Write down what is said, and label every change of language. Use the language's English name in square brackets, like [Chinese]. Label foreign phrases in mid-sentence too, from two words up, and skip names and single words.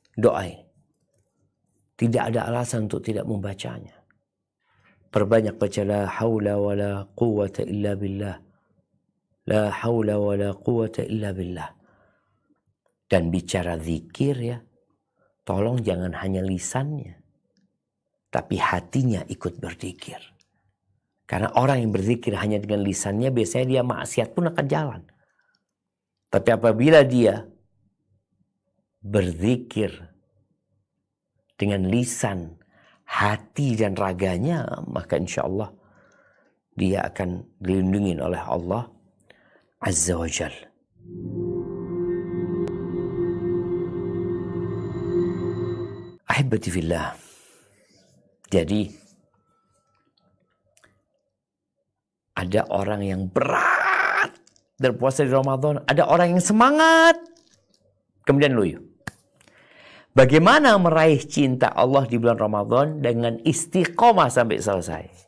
[Indonesian] doa. Tidak ada alasan untuk tidak membacanya. Perbanyak baca [Arabic] لا حول ولا قوة إلا بالله. لا حول ولا قوة إلا بالله. [Indonesian] Dan bicara zikir ya, tolong jangan hanya lisannya, tapi hatinya ikut berzikir. Karena orang yang berzikir hanya dengan lisannya, biasanya dia maksiat pun akan jalan. Tapi apabila dia berzikir dengan lisan, hati dan raganya, maka [Arabic] إن شاء الله [Indonesian] dia akan dilindungi oleh Allah [Arabic] عز وجل. أحبتي في الله. [Indonesian] Jadi ada orang yang berat berpuasa di Ramadan, ada orang yang semangat kemudian loyo. Bagaimana meraih cinta Allah di bulan Ramadan dengan istiqomah sampai selesai?